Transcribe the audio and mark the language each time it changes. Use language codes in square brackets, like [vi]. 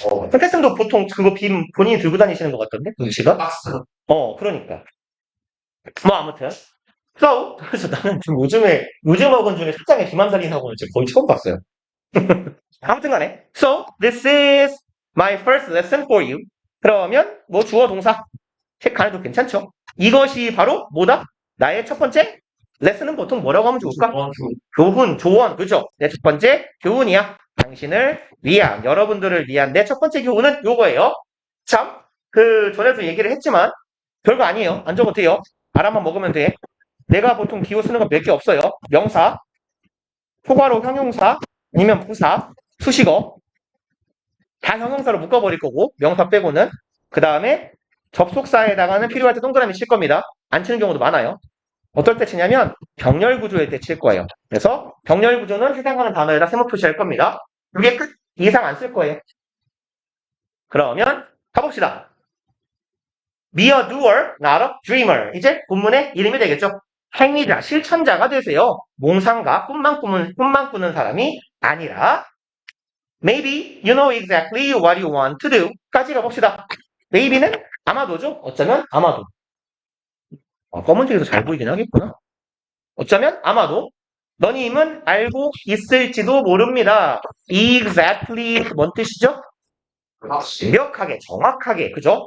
[ko] 현태쌤도 보통 그거 빔 본인이 들고 다니시는 것 같던데? 글씨가? 박스 그러니까. 뭐 아무튼 그래서 나는 지금 요즘 학원 중에 실장의 기만살인 학원을 지금 거의 처음 봤어요. 아무튼 간에. [en] So, this is my first lesson for you. [ko] 그러면, 뭐, 주어, 동사. 책 안 해도 괜찮죠? 이것이 바로 뭐다? 나의 첫 번째 레슨은 보통 뭐라고 하면 좋을까? 교훈, 조언, 그죠? 내 첫 번째 교훈이야. 당신을 위한, 여러분들을 위한 내 첫 번째 교훈은 요거예요. 참, 전에도 얘기를 했지만, 별거 아니에요. 안 적어도 돼요. 알아만 먹으면 돼. 내가 보통 기호 쓰는 거 몇 개 없어요. 명사, 포괄호 형용사, 아니면 부사, 수식어. 다 형용사로 묶어버릴 거고, 명사 빼고는. 그 다음에 접속사에다가는 필요할 때 동그라미 칠 겁니다. 안 치는 경우도 많아요. 어떨 때 치냐면 병렬 구조일 때 칠 거예요. 그래서 병렬 구조는 해당하는 단어에다 세모 표시할 겁니다. 이게 끝. 이상 안 쓸 거예요. 그러면 가봅시다. [en] Be a doer, not a dreamer. [ko] 이제 본문의 이름이 되겠죠. 행위자, 실천자가 되세요. 몽상가, 꿈만 꾸는 사람이 아니라 [en] Maybe you know exactly what you want to do. [ko] 까지 가봅시다. Maybe는 아마도죠. 어쩌면 아마도. 검은색에서 잘 보이긴 하겠구나. 어쩌면 아마도 너님은 알고 있을지도 모릅니다. Exactly 뭔 뜻이죠? 완벽하게, 정확하게, 그죠?